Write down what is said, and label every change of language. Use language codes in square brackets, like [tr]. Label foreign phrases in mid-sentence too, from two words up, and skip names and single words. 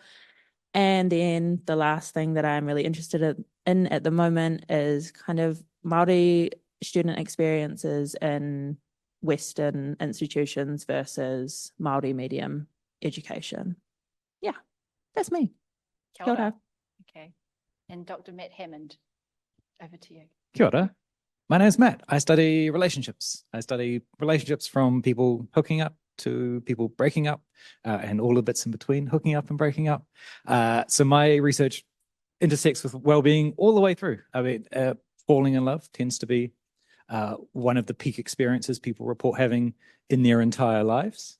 [en] And then the last thing that I'm really interested in at the moment is kind of Māori student experiences in Western institutions versus Māori medium education. Yeah, that's me. [mi] Kia ora. [en] Okay. And Dr. Matt Hammond, over to you. [mi] Kia ora. [en] My name's Matt. I study relationships. I study relationships from people hooking up to people breaking up and all the bits in between hooking up and breaking up. So my research intersects with well-being all the way through. I mean, falling in love tends to be one of the peak experiences people report having in their entire lives.